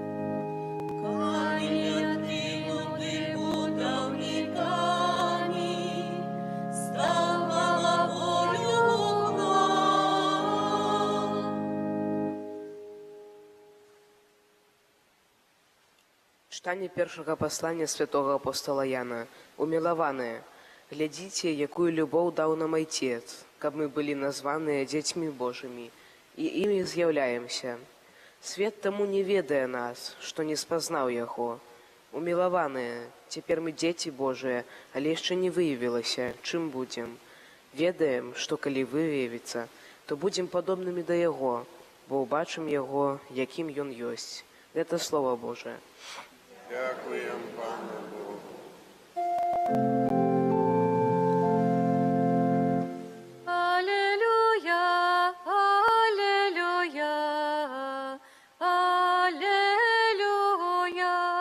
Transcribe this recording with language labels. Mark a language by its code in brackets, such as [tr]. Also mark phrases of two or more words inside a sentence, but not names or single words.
[uk] Камінь откинутий будівниками, став головою вугла. Читання першого послання святого апостола Яна. [be] Умілованые, глядзіце, якую любоў даў нам Айцец, каб мы былі названыя дзецьмі Божымі, і імі з'яўляемся. Свет таму не ведае нас, што не спазнаў яго. Умілаваныя, цяпер мы дзеці Божыя, але яшчэ не выявілася, чым будзем. Ведаем, што калі выявіцца, то будзем падобнымі да яго, бо ўбачым яго, якім ён ёсць. Гэта Слово Божие. [uk] Дякуємо Пану Богу. Аллилуйя, аллилуйя, аллилуйя.